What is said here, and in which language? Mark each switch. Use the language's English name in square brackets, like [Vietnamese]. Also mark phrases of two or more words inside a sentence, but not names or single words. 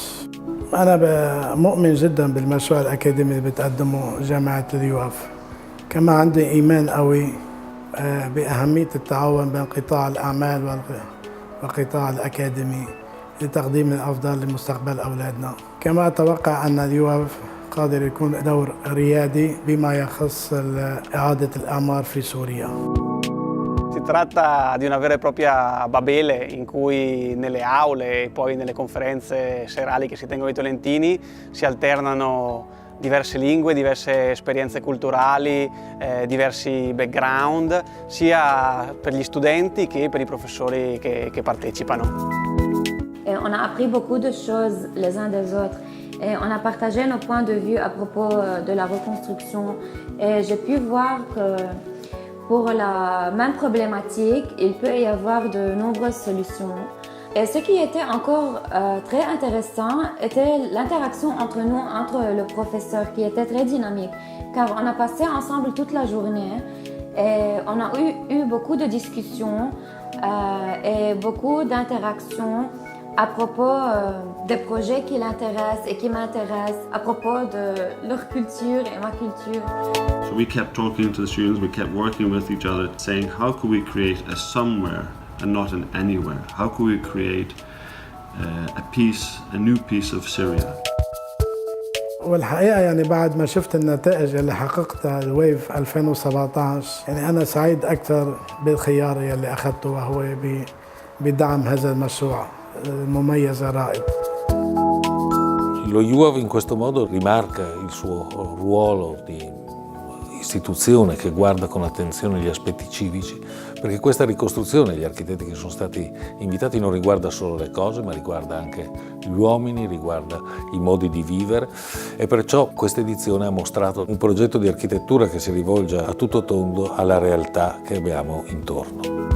[Arabic] أنا مؤمن جدا بالمشروع الأكاديمي اللي بتقدمه جامعة اليوف، كما عندي إيمان قوي بأهمية التعاون بين قطاع الأعمال والقطاع الأكاديمي لتقديم الأفضل لمستقبل أولادنا. كما أتوقع أن اليوف قادر يكون دور ريادي بما يخص إعادة الأعمار في سوريا. [Italian] Si tratta di una vera e propria Babele in cui nelle aule e poi nelle conferenze serali che si tengono ai Tolentini si alternano diverse lingue, diverse esperienze culturali, diversi background, sia per gli studenti che per i professori che partecipano. [French] On a appris beaucoup de choses les uns des autres et on a partagé nos points de vue à propos de la reconstruction et j'ai pu voir que pour la même problématique, il peut y avoir de nombreuses solutions. Et ce qui était encore très intéressant était l'interaction entre nous, entre le professeur, qui était très dynamique, car on a passé ensemble toute la journée et on a eu beaucoup de discussions et beaucoup d'interactions à propos des projets qui l'intéressent et qui m'intéressent, à propos de leur culture et ma culture. [English] So we kept talking to the students, we kept working with each other, saying how could we create a somewhere and not an anywhere? How could we create a new piece of Syria? [Arabic] والحقيقة يعني بعد ما شفت النتائج اللي حققتها W.A.Ve 2017 يعني أنا سعيد أكثر بالخيار اللي أخذته وهو بدعم هذا المشروع المميز الرائد. [Italian] Lo Iuav in questo modo rimarca il suo ruolo di istituzione che guarda con attenzione gli aspetti civici, perché questa ricostruzione, gli architetti che sono stati invitati, non riguarda solo le cose, ma riguarda anche gli uomini, riguarda i modi di vivere e perciò questa edizione ha mostrato un progetto di architettura che si rivolge a tutto tondo alla realtà che abbiamo intorno.